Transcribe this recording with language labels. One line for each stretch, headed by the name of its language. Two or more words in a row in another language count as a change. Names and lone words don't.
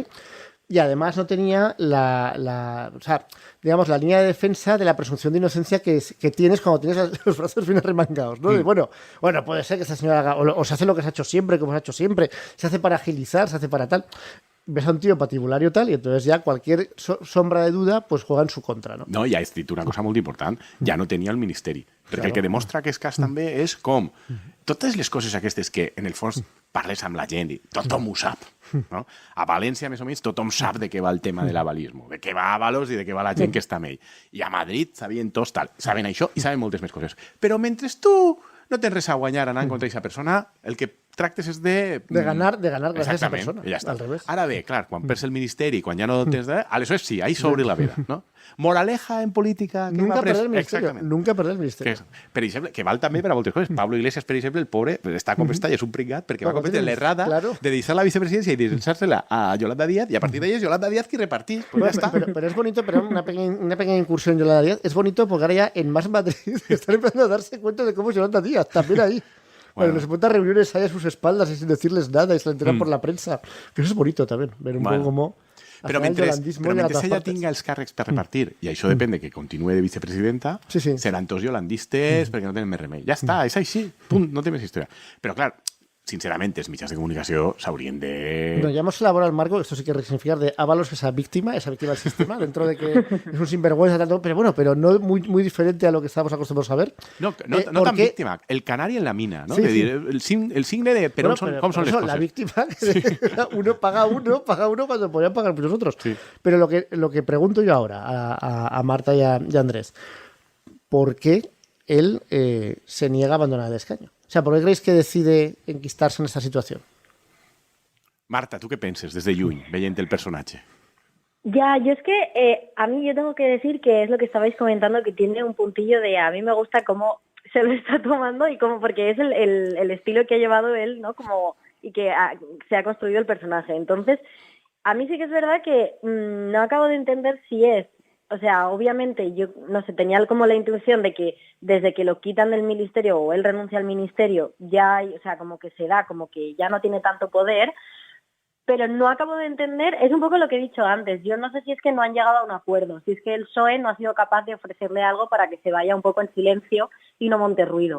Spanish: Y además no tenía la línea de defensa de la presunción de inocencia que tienes cuando tienes los brazos bien arremangados, ¿no? Bueno, puede ser que esta señora haga, o se hace lo que se ha hecho siempre, como se ha hecho siempre, se hace para agilizar, se hace para tal. Ves a un tío patibulario tal, y entonces ya cualquier sombra de duda pues juega en su contra, no?
Catalan: No, i ha dit una cosa molt important, ja no tenia el ministeri. Perquè el que demostra que és cas també és com totes les coses aquestes que, en el fons, parles amb la gent i tothom ho sap. No? A València, més o menys, tothom sap de què va el tema de l'avalisme, de què va Ábalos i de què va la gent que està amb ell. I a Madrid sabien tots tal. Saben això i saben moltes més coses. Però mentre tu no tens res a guanyar anant contra aquesta persona, el que tractes és de
Spanish: ganar
Catalan: gràcies a
Spanish: esa persona.
Catalan: Ja està. Al revés. Ara bé, clar, quan perds el ministeri, quan ja no tens de... Aleshores sí, ahí s'obre la veda. No?
Spanish: Moraleja en política... Nunca perder el ministerio.
Catalan: Exactament.
Spanish: Nunca perder el ministerio.
Catalan: Per exemple, que val també per a moltes coses. Pablo Iglesias, per exemple, el pobre, està com està i és un pringat perquè va cometre l'errada de deixar la vicepresidència i deixar-se-la a Yolanda Díaz i a partir d'ahí és Yolanda Díaz qui repartís.
Spanish: Pues Bueno,
Catalan: ja està.
Spanish: pero es bonito, pero una pequeña incursión en Yolanda Díaz. Es bonito porque ahora ya en Más Madrid están empezando a darse cuenta de cómo es Yolanda Díaz. También ahí. Bueno, les montan reuniones ahí a sus espaldas y sin decirles nada y se la enteran por la prensa. Que eso es bonito también, ver un poco cómo...
Catalan: Però mentre ella tinga els càrrecs per repartir, i això depèn de que continuï de vicepresidenta, seran tots yolandistes perquè no tenen més remei. Ja està, és així, punt, no té més història. Però clar, sincerament, els mitjans de comunicació s'haurien de...
Spanish: No, ya hemos elaborado el marco, esto sí que significar de Ábalos, esa víctima del sistema, dentro de que es un sinvergüenza, tanto, pero bueno, pero no muy diferente a lo que estábamos acostumbrados a ver. No tan víctima, el canari en la mina, ¿no? Sí,
Catalan: de dir, el signe de per on són, com són les coses.
Spanish: La víctima, uno paga uno cuando podrían pagar muchos otros. Sí. Pero lo que pregunto yo ahora a Marta y a Andrés, ¿por qué él se niega a abandonar el escaño? O sea, ¿por qué creéis que decide enquistarse en esta situación?
Catalan: Marta,
Spanish: ¿tú qué
Catalan: penses desde lluny, veient el personatge?
Spanish: Ya, yo es que a mí yo tengo que decir que es lo que estabais comentando, que tiene un puntillo de a mí me gusta cómo se lo está tomando y cómo, porque es el estilo que ha llevado él, ¿no? Como y que se ha construido el personaje. Entonces, a mí sí que es verdad que no acabo de entender si es, o sea, obviamente yo, no sé, tenía como la intuición de que desde que lo quitan del ministerio o él renuncia al ministerio, ya hay, o sea, como que se da, como que ya no tiene tanto poder, pero no acabo de entender, es un poco lo que he dicho antes, yo no sé si es que no han llegado a un acuerdo, si es que el PSOE no ha sido capaz de ofrecerle algo para que se vaya un poco en silencio y no monte ruido.